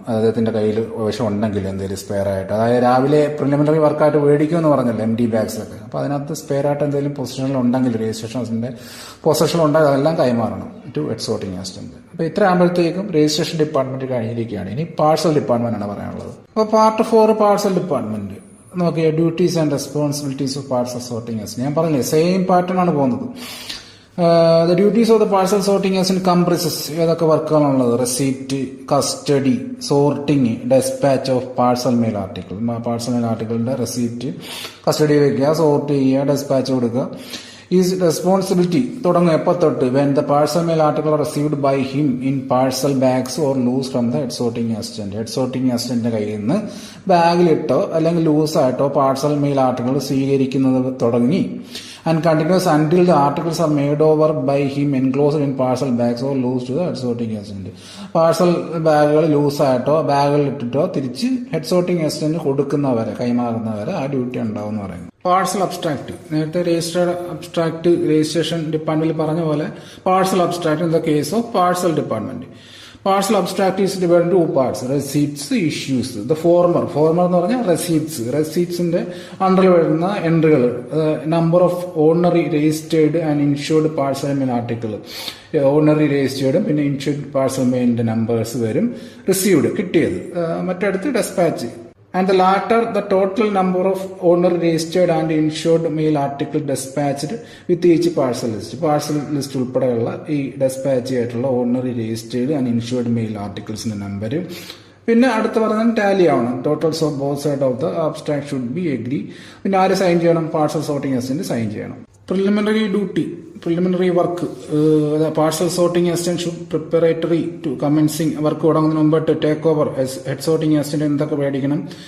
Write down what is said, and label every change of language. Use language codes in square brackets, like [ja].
[ml] അദ്ദേഹത്തിന്റെ കയ്യിൽ ആവശ്യം ഉണ്ടെങ്കിൽ എന്തെങ്കിലും സ്പെയർ ആയിട്ട്, അതായത് രാവിലെ പ്രിലിമിനറി വർക്കായിട്ട് മേടിക്കുമെന്ന് പറഞ്ഞല്ലോ MD ബാഗ്സിലൊക്കെ, അപ്പൊ അതിനകത്ത് സ്പെയർ ആയിട്ട് എന്തെങ്കിലും പൊസിഷനിൽ ഉണ്ടെങ്കിൽ രജിസ്ട്രേഷൻസിന്റെ പൊസിഷനിൽ ഉണ്ടെങ്കിൽ അതെല്ലാം കൈമാറണം ടു ഹെഡ് സോർട്ടിംഗ് അസിസ്റ്റന്റ്. അപ്പൊ ഇത്ര ആകുമ്പോഴത്തേക്കും രജിസ്ട്രേഷൻ ഡിപ്പാർട്ട്മെന്റ് കഴിഞ്ഞിരിക്കുകയാണ്. ഇനി പാഴ്സൽ ഡിപ്പാർട്ട്മെന്റ് ആണ് പറയാനുള്ളത്. [en] അപ്പൊ part 4 parcel department നോക്കിയ duties and responsibilities of parcel sorting assistant. [ml] ഞാൻ പറഞ്ഞില്ലേ സെയിം പാറ്റേൺ ആണ് പോകുന്നത്. [en] The duties of the parcel sorting agent comprises [ml] ഏതൊക്കെ വർക്കുകളാണുള്ളത്? [en] Receipt, custody, sorting, despatch of parcel mail article. [ml] Parcel mail ആർട്ടിക്കിളിന്റെ receipt custody വെക്കുക, sort ചെയ്യുക, dispatch കൊടുക്കുക. [en] is responsibility [ml] തുടങ്ങും എപ്പോൾ തൊട്ട്? [en] When the parcel mail article received by him in parcel bags or loose from the head sorting assistant. [ml] Head sorting അസിസ്റ്റന്റിന്റെ കയ്യിൽ നിന്ന് ബാഗിലിട്ടോ അല്ലെങ്കിൽ ലൂസായിട്ടോ parcel mail article സ്വീകരിക്കുന്നത് തുടങ്ങി [en] and continues until the articles are made over by him enclosed in parcel bags or loose to the head sorting agent. [ml] Parcel ബാഗുകൾ ലൂസായിട്ടോ ബാഗുകളിൽ ഇട്ടിട്ടോ തിരിച്ച് head sorting assistant കൊടുക്കുന്നവരെ കൈമാറുന്നവരെ ആ duty ഉണ്ടാവും എന്ന് പറയുന്നത്. പാഴ്സൽ അബ്സ്ട്രാക്ട്, നേരത്തെ registered abstract registration ഡിപ്പാർട്ട്മെന്റിൽ പറഞ്ഞ പോലെ parcel abstract in the case of parcel department. [en] Parcel abstract is divided into 2 parts, receipts, issues. The former [ml] എന്ന് പറഞ്ഞാൽ റെസീപ്റ്റ്സിന്റെ അണ്ടറിൽ വരുന്ന എൻട്രികൾ, [en] number of ordinary registered and insured parcel mail article, [ml] ordinary രജിസ്റ്റേർഡും പിന്നെ insured parcel മെയിലിന്റെ numbers വരും. Received കിട്ടിയത്, മറ്റടുത്ത് dispatch. [en] And the latter, the total number of ordinary registered and insured mail article dispatched with each parcel list. [ml] Parcel list ഉൾപ്പെടെയുള്ള ഈ dispatch ആയിട്ടുള്ള ordinary registered and insured mail ആർട്ടിക്കിൾസിന്റെ number. പിന്നെ അടുത്ത് പറഞ്ഞാൽ Tally ആവണം. [en] Totals of both side of the abstract should be agree. [ml] പിന്നെ ആര് sign ചെയ്യണം? പാഴ്സൽ സോർട്ടിംഗ് അസിസ്റ്റന്റ് സൈൻ ചെയ്യണം. Preliminary duty, preliminary work, parcel sorting assistant should preparatory to കമൻസിംഗ് work തുടങ്ങുന്നതിന് മുമ്പ് to take over head sorting assistant എന്തൊക്കെ മേടിക്കണം?